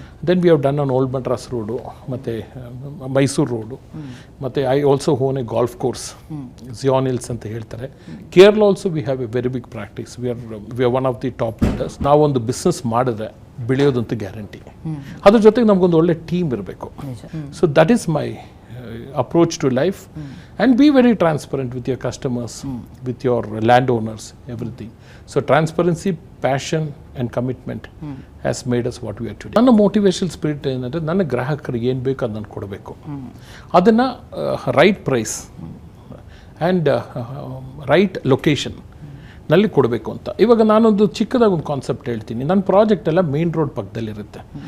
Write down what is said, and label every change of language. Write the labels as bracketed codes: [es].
[en] then we have done on old Madras road ಮತ್ತು Mysuru road, ಮತ್ತು I also own a golf course, Zion Hills [kn] ಅಂತ ಹೇಳ್ತಾರೆ. [en] Kerala also we have a very big practice. We are one of the top leaders. [kn] ನಾವೊಂದು business ಮಾಡಿದ್ರೆ ಬೆಳೆಯೋದಂತೂ guarantee. ಅದ್ರ ಜೊತೆಗೆ ನಮಗೊಂದು ಒಳ್ಳೆ ಟೀಮ್ ಇರಬೇಕು. [en] So that is my approach to life. And be very transparent with your customers, with your landowners, everything. So transparency, passion and commitment has made us what we are today. [kn] ನನ್ನ motivational spirit ಏನಂದರೆ, ನನ್ನ ಗ್ರಾಹಕರಿಗೆ ಏನು ಬೇಕು ಅದನ್ನು ಕೊಡಬೇಕು, ಅದನ್ನು [en] right price and right location [kn] ನಲ್ಲಿ ಕೊಡಬೇಕು ಅಂತ. ಇವಾಗ ನಾನೊಂದು ಚಿಕ್ಕದಾಗಿ ಒಂದು ಕಾನ್ಸೆಪ್ಟ್ ಹೇಳ್ತೀನಿ. ನನ್ನ ಪ್ರಾಜೆಕ್ಟ್ ಎಲ್ಲ ಮೇನ್ ರೋಡ್ ಪಕ್ಕದಲ್ಲಿರುತ್ತೆ.